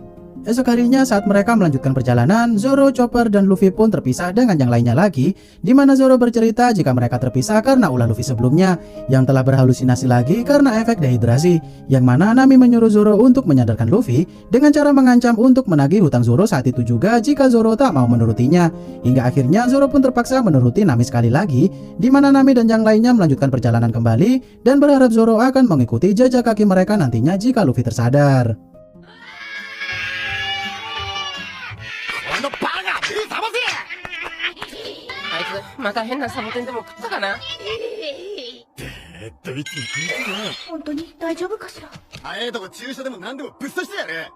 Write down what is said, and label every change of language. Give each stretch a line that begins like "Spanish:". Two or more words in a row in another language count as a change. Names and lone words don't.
Indonesian: Esok harinya saat mereka melanjutkan perjalanan, Zoro, Chopper, dan Luffy pun terpisah dengan yang lainnya lagi, di mana Zoro bercerita jika mereka terpisah karena ulah Luffy sebelumnya yang telah berhalusinasi lagi karena efek dehidrasi, yang mana Nami menyuruh Zoro untuk menyadarkan Luffy dengan cara mengancam untuk menagih hutang Zoro saat itu juga jika Zoro tak mau menurutinya. Hingga akhirnya Zoro pun terpaksa menuruti Nami sekali lagi, di mana Nami dan yang lainnya melanjutkan perjalanan kembali dan berharap Zoro akan mengikuti jejak kaki mereka nantinya jika Luffy tersadar.
Japanese: また変なサボテンでも食ったかな。絶対言ってくれたな。本当に大丈夫かしら。早いとこ注射でも何でもぶっ刺してやれ。